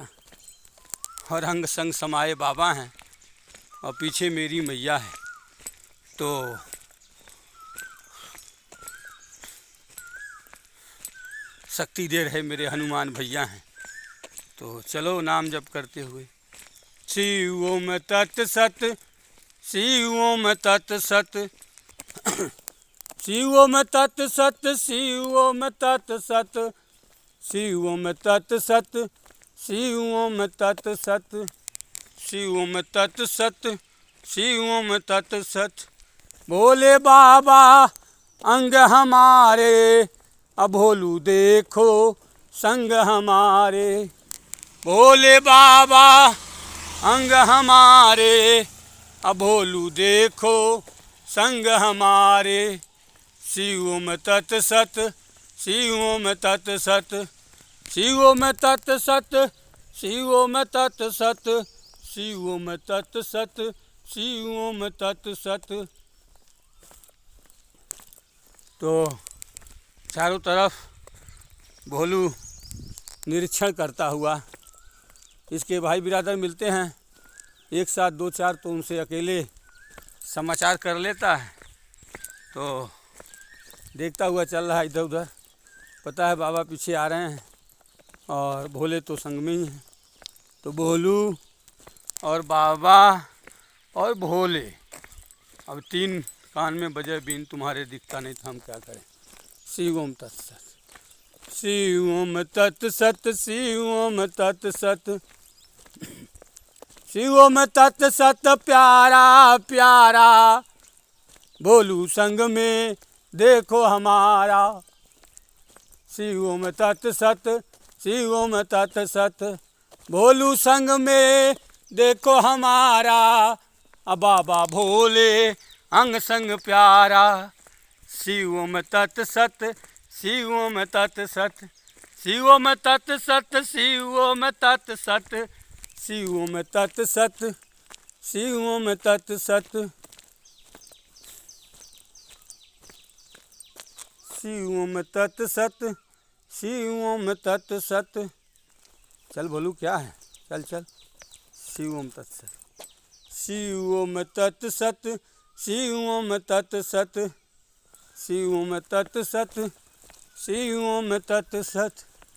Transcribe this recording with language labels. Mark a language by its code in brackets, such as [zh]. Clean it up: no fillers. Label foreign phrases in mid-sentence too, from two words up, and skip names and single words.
[hi] और अंग संग समाये बाबा हैं, और पीछे मेरी मैया है। तो शक्ति दे रहे मेरे हनुमान भैया हैं। तो चलो नाम जप करते हुए। [sa] शिव ओम तत् सत, शिव ओम तत् सत, शिव ओम तत् सत, शिव ओम तत् सत, शिव ओम तत् सत, शिव ओम तत् सत, शिव ओम तत् सत, शिव ओम तत् सत। [hi] भोले बाबा अंग हमारे, अब भोलू देखो संग हमारे। भोले बाबा अंग हमारे, अब भोलू देखो संग हमारे। [sa] शिव ओम तत् सत, शिव ओम तत् सत, शिव ओम तत् सत, शिव ओम तत् सत, शिव ओम तत् सत, शिव ओम तत् सत। [hi] तो चारों तरफ भोलू निरीक्षण करता हुआ, इसके भाई बिरादर मिलते हैं एक साथ दो चार, तो उनसे अकेले समाचार कर लेता है। तो देखता हुआ चल रहा है इधर उधर, पता है बाबा पीछे आ रहे हैं और भोले तो संग में ही हैं। तो भोलू और बाबा और भोले, अब तीन कान में बजे बीन, तुम्हारे दिखता नहीं तो हम क्या करें। [sa] शिव ओम तत् सत, शिव ओम तत् सत, शिव ओम तत् सत, शिव ओम तत् सत। [hi] प्यारा प्यारा भोलू संग में देखो हमारा। [sa] शिव ओम तत् सत, शिव ओम तत् सत, [hi] भोलू संग में देखो हमारा। अब बाबा भोले अंग संग प्यारा। [sa] शिव ओम तत् सत, शिव ओम तत् सत, शिव ओम तत् सत, शिव ओम तत् सत, शिव ओम तत् सत, शिव ओम तत् सत, शिव ओम तत् सत, शिव ओम तत् सत। [hi] चल भोलू क्या है, चल चल। [sa] शिव ओम तत् सत, शिव ओम तत् सत, शिव ओम तत् सत, शिव ओम तत् सत, शिव ओम तत् सत।